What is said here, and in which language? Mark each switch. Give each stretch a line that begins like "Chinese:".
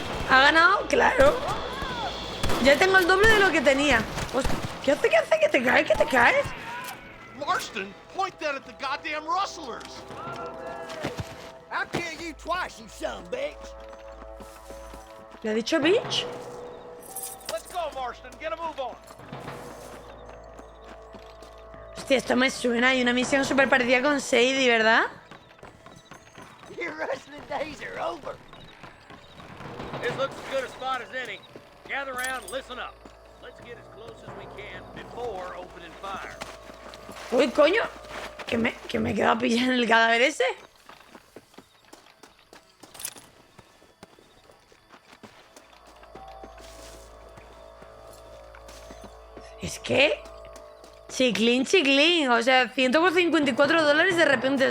Spanish: ¿Ha ganado? Claro. Ya tengo el doble de lo que tenía. Hostia, ¿qué hace? ¿Qué hace? ¿Que te caes? ¿Que te caes?
English: Marston, point that at the goddamn rustlers. I'll kill you twice, you son of a bitch.
Spanish: ¿Le ha dicho bitch?
English: Let's go, Marston. Get a move on.
Spanish: Hostia, esto me suena. Hay una misión súper parecida con Sadie, ¿verdad?
English: Your wrestling days are over. This looks as good a spot as any. Gather around and listen up. Let's get as close as we can before opening fire.
Spanish: Uy, coño. Que me he quedado pillado en el cadáver ese. Es que... Chiclín, chiclín. O sea, 154 dólares de repente.